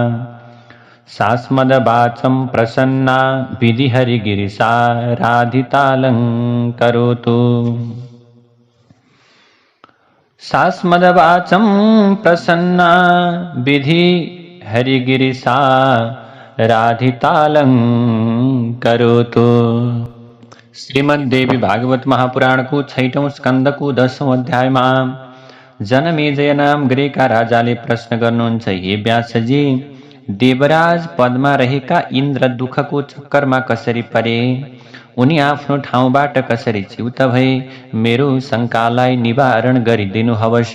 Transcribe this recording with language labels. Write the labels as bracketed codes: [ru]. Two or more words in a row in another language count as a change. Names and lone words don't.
[sa] सास्मदवाचं प्रसन्ना विधिहरिगिरिशा राधितालङ्करोतु सास्मदवाचं प्रसन्ना विधिहरिगिरिशा राधितालङ्करोतु। [ne] श्रीमद्देवी भागवत महापुराण [hi] को 6औं स्कंद को 10औं अध्याय में [ne] जनमेजय नाम गरेका राजाले प्रश्न गर्नुहुन्छ, हे व्यासजी, देवराज पदमा रहेका इन्द्र दुखको चक्करमा कसरी परे? उनी आफ्नो ठाउँबाट कसरी च्युत भए? मेरो शङ्कालाई निवारण गरिदिनु हवस्।